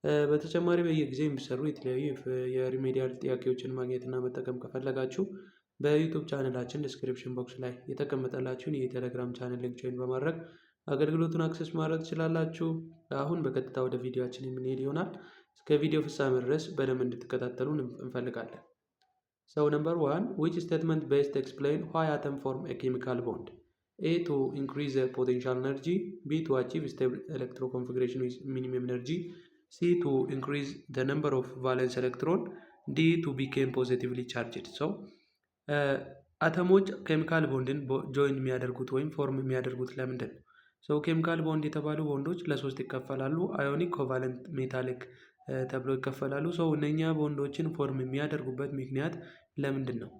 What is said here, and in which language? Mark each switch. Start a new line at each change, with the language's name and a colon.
Amharic: በተጨማሪ በየጊዜው የሚሰሩ የተለያዩ የሪሜዲያል ጥያቄዎችን ማግኘት እና መጠቀም ከፈለጋችሁ በዩቱብ ቻናላችን ዲስክሪፕሽን ቦክስ ላይ የተቀመጠላችሁን የቴሌግራም ቻናል ሊንክ ጆይን በማድረግ አገልግሎቱን አክሰስ ማድረግ ትችላላችሁ። አሁን በቀጥታ ወደ ቪዲዮአችን የምንሄድ ይሆናል። እስከ ቪዲዮ ፍጻሜ ድረስ በደንብ እንድትከታተሉን እንፈልጋለን።
English: So number 1, which statement best explain why atom form a chemical bond? A, to increase their potential energy. B, to achieve stable electroconfiguration with minimum energy. C, to increase the number of valence electron. D, to become positively charged.
Amharic: So አተሞች ኬሚካል ቦንድን ጆይን የሚያደርጉት ወይም ፎርም የሚያደርጉት ለምንድን ነው? ሶ ኬሚካል ቦንድ የተባሉ ቦንዶች ለሶስት ይከፈላሉ። አዮኒክ፣ ኮቫለንት፣ ሜታሊክ ተብሎ ይከፈላሉ። ሶ እነኛ ቦንዶችን ፎርም የሚያደርጉበት ምክንያት ለምንድን ነው?